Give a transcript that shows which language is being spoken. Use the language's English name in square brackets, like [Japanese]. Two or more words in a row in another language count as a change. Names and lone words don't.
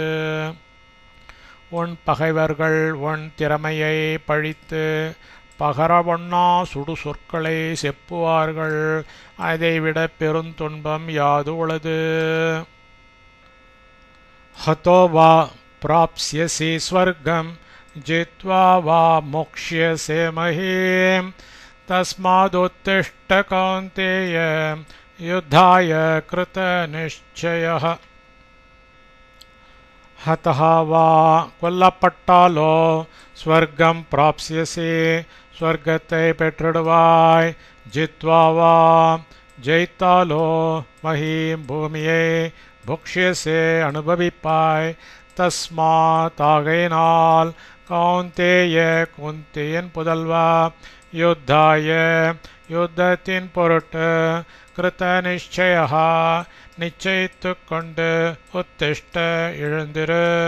[Tamil] உன் பகைவர்கள் உன் திறமையை பழித்து பகரவொண்ணா சுடு சொற்களை செப்புவார்கள். அதைவிட பெருந்துன்பம் யாது உள்ளது. [Sanskrit] हतो वा प्राप्स्यसि स्वर्गं जित्वा वा मोक्ष्यसे महीम् तस्मादुत्तिष्ठ कौन्तेय युद्धाय कृतनिश्चयः हतः वा கொல்லப்பட்டாலோ स्वर्गं प्राप्स्यसि [Tamil] ஸ்வர்க்கத்தை பெற்றிடுவாய் [Sanskrit] जित्वा वा [Tamil] ஜெயித்தாலோ மஹீம் பூமியை புக்ஷ்யசே அனுபவிப்பாய் தஸ்மாத் ஆகையினால் கௌந்தேய குந்தியின் புதல்வா யுத்தாய யுத்தத்தின் பொருட்டு [Sanskrit] कृत निश्चया [Tamil] நிச்சயித்து கொண்டு உத்திஷ்ட எழுந்திரு